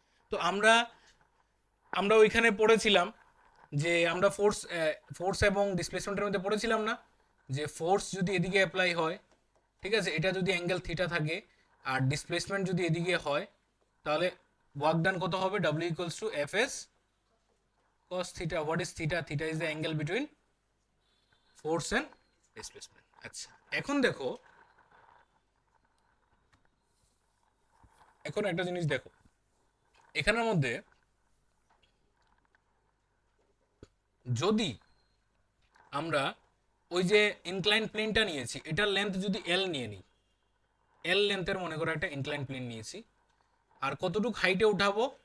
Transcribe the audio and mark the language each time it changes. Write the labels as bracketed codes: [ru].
[bn] তো আমরা আমরা ওইখানে পড়েছিলাম যে আমরা ফোর্স এবং ডিসপ্লেসমেন্টের মধ্যে পড়েছিলাম না, যে ফোর্স যদি এদিকে অ্যাপ্লাই হয়, ঠিক আছে, এটা যদি অ্যাঙ্গেল থিটা থাকে, আর ডিসপ্লেসমেন্ট যদি এদিকে হয়, তাহলে ওয়ার্ক ডান কত হবে? [en] W equals to F S cos theta. What is theta? Theta is the angle between force and displacement. [bn] আচ্ছা, এখন দেখো, এখন একটা জিনিস দেখো এখানের মধ্যে, যদি আমরা ওই যে ইনক্লাইন প্লেনটা নিয়েছি, এটার লেন্থ যদি এল নিয়ে নিই, এল লেন্থের মনে করো একটা ইনক্লাইন প্লেন নিয়েছি, আর কতটুক হাইটে উঠাবো?